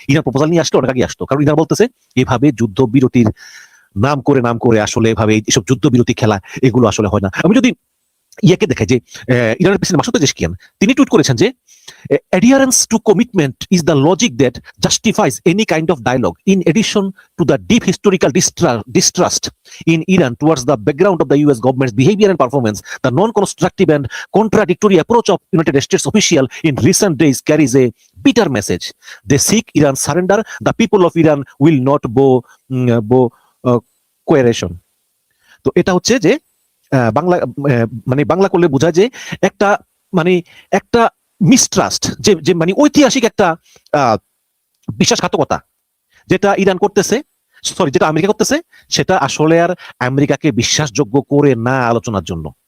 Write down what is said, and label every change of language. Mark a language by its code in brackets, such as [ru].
[bn] Iran proposal নিয়ে আসলে অনেক আগে আসতো, কারণ ইরান বলতেছে এভাবে যুদ্ধবিরতির নাম করে আসলে এভাবে এইসব যুদ্ধবিরতি খেলা এগুলো আসলে হয় না। আমি যদি ইয়াকে দেখে যে ইরানের প্রেসিডেন্ট মাসুদ পেজেশকিয়ান, তিনি টুইট করেছেন যে [en] adherence to commitment is the logic that justifies any kind of dialogue. In addition to the deep historical distrust in Iran towards the background of the US government's behavior and performance, the non-constructive and contradictory approach of United States official in recent days carries a bitter message. They seek Iran's surrender. The people of Iran will not bow coercion. [bn] তো এটা হচ্ছে যে বাংলা, মানে বাংলা করলে বোঝায় যে একটা, মানে একটা মিসট্রাস্ট, যে মানে ঐতিহাসিক একটা বিশ্বাসঘাতকতা যেটা ইরান করতেছে, সরি যেটা আমেরিকা করতেছে, সেটা আসলে আর আমেরিকাকে বিশ্বাসযোগ্য করে না আলোচনার জন্য।